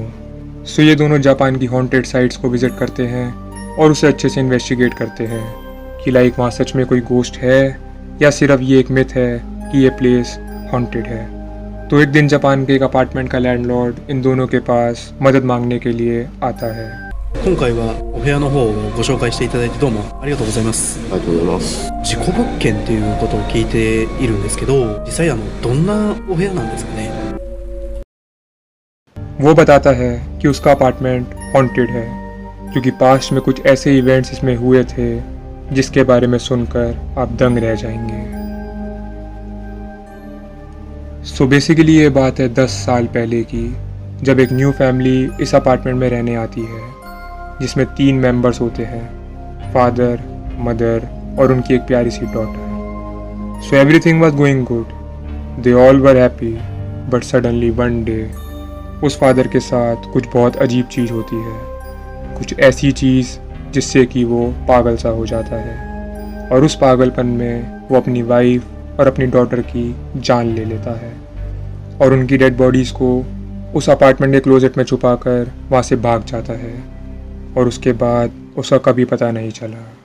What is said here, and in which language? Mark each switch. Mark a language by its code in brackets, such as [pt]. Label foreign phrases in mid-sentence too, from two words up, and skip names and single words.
[hi] सो ये दोनों जापान की [en] haunted sites [hi] को विज़िट करते हैं और उसे अच्छे से इन्वेस्टिगेट करते हैं कि लाइक वहाँ सच में कोई गोस्ट है या सिर्फ ये एक मिथ है कि ये [en] place haunted [hi] है। तो एक दिन जापान के एक अपार्टमेंट का लैंडलॉर्ड इन दोनों के पास मदद मांगने के लिए आता है। [ja] 今回はお部屋の方をご紹介していただいてどうもありがとうございます。ありがとうございます。事故物件っていうことを聞いているんですけど、実際どんなお部屋なんですかね。 [hi] वो बताता है कि उसका अपार्टमेंट हॉन्टेड है क्योंकि पास्ट में कुछ ऐसे इवेंट्स इसमें हुए थे जिसके बारे में सुनकर आप दंग रह जाएंगे। सो बेसिकली ये बात है 10 साल पहले की, जब एक [en] new family [hi] इस अपार्टमेंट में रहने आती है, जिसमें 3 मेंबर्स होते हैं, फादर, मदर और उनकी एक प्यारी सी डॉटर। [en] so everything was going good, they all were happy, but suddenly one day [hi] उस फादर के साथ कुछ बहुत अजीब चीज़ होती है, कुछ ऐसी चीज़ जिससे कि वो पागल सा हो जाता है, और उस पागलपन में वो अपनी वाइफ और अपनी डॉटर की जान ले लेता है, और उनकी [en] dead bodies [hi] को उस अपार्टमेंट के क्लोजेट में छुपाकर वहाँ से भाग जाता है, और उसके बाद उसका कभी पता नहीं चला।